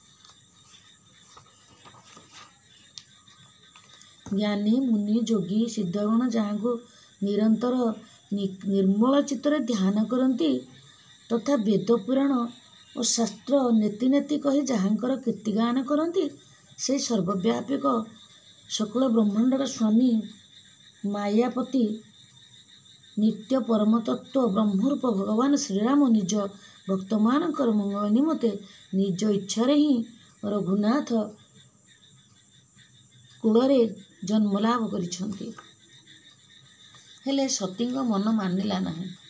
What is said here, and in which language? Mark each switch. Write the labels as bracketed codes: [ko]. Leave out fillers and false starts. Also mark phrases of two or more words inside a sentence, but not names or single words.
[or] ଜ୍ଞାନୀ ମୁନି ଜୋଗୀ ସିଦ୍ଧଗଣ ଜହାଁ ନିରନ୍ତର ନିର୍ମଳ ଚିତ୍ତର ଧ୍ୟାନ କରତୀ ତଥା ବେଦ ପୁରାଣ ଔର ଶାସ୍ତ୍ର ନେତି ନେତି କହୀ ଜହାଁକର କୀର୍ତ୍ତିଗାନ କରତୀ ସେ ସର୍ବବ୍ୟାପକ ସକଳ ବ୍ରହ୍ମାଣ୍ଡର ସ୍ୱାମୀ ମାୟାପତି ନିତ୍ୟ ପରମତତ୍ତ୍ୱ ବ୍ରହ୍ମରୂପ ଭଗବାନ ଶ୍ରୀରାମ ନିଜ ଭକ୍ତମାନଙ୍କର ମଙ୍ଗଳ ନିମନ୍ତେ ନିଜ ଇଚ୍ଛାରେ ହିଁ ରଘୁନାଥ କୂଳରେ ଜନ୍ମଲାଭ କରିଛନ୍ତି। ହେଲେ ସତୀଙ୍କ ମନ ମାନିଲା ନାହିଁ।